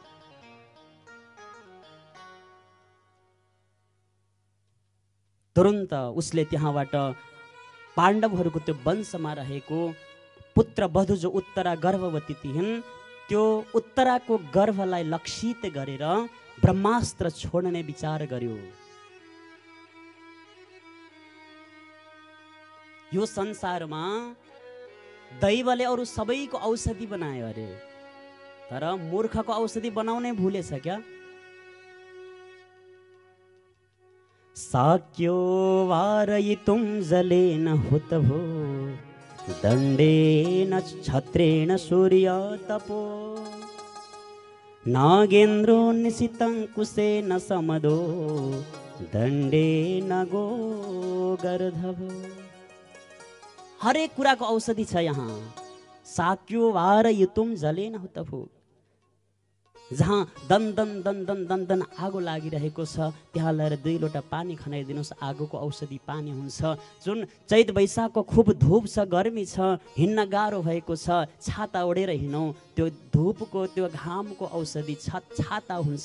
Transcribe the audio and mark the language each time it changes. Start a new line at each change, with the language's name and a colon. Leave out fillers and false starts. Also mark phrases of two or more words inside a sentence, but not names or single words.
Nepali: तुरुन्त उसले त्यहाँबाट पाण्डवहरूको त्यो वंशमा रहेको पुत्र वधु जो उत्तरा गर्भवती थिइन्, त्यो उत्तराको गर्भलाई लक्षित गरेर ब्रह्मास्त्र छोड्ने विचार गर्यो। यो संसारमा दैवले अरू सबैको औषधि बनायो अरे, तर मूर्खको औषधि बनाउनै भुलेछ क्या।
Sanskrit: साक्यो वारयितुं जलेन हुतभो, दण्डेन छत्रेण सूर्यतपो, नागेन्द्रो निशितं कुशेन समदो, दण्डेन गोगर्धभो।
Nepali: हरेक कुराको औषधि छ यहाँ।
Sanskrit: साक्यो वारयितुं जलेन हुतभो,
Nepali: जहाँ दन दन दन दन दन दन आगो लागिरहेको छ त्यहाँ ल्याएर 2 लोटा पानी खनाइदिनुहोस्, आगोको औषधि पानी हुन्छ। जुन चैत वैशाखको खुब धूप छ, गर्मी छ, हिँड्न गाह्रो भएको छ, छाता ओढेर हिँडौँ, त्यो धूपको त्यो घामको औषधि छाता हुन्छ।